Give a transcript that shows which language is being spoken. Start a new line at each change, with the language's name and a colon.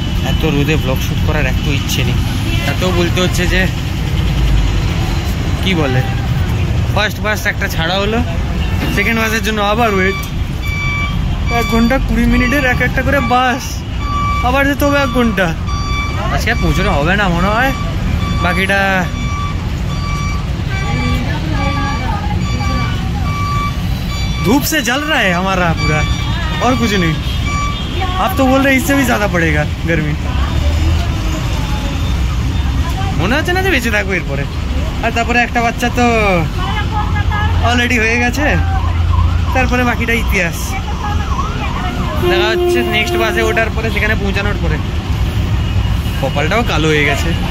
Bangla: এত রোদে blog shoot করার এত ইচ্ছে নেই, এত বলতে হচ্ছে যে কি বলে, ফার্স্ট বাস একটা ছাড়া হলো, সেকেন্ড বাসের জন্য আবার ওয়েট 1 ঘন্টা 20 মিনিটের একটা করে বাস, আবার যেতে হবে 1 ঘন্টা। আজকে আর পৌঁছানো হবে না মনে হয়। বাকিটা
Hindi: धूप से जल रहा है हमारा पूरा, और कुछ नहीं। आप तो बोल रहे इससे भी ज्यादा पड़ेगा गर्मी।
Bangla: মনে হচ্ছে না যে বেঁচে থাকবো এরপরে। আর তারপরে একটা বাচ্চা তো অলরেডি হয়ে গেছে, তারপরে বাকিটা ইতিহাস। দেখা হচ্ছে নেক্সট বাসে ওঠার পরে, সেখানে পৌঁছানোর পরে। কপালটাও কালো হয়ে গেছে।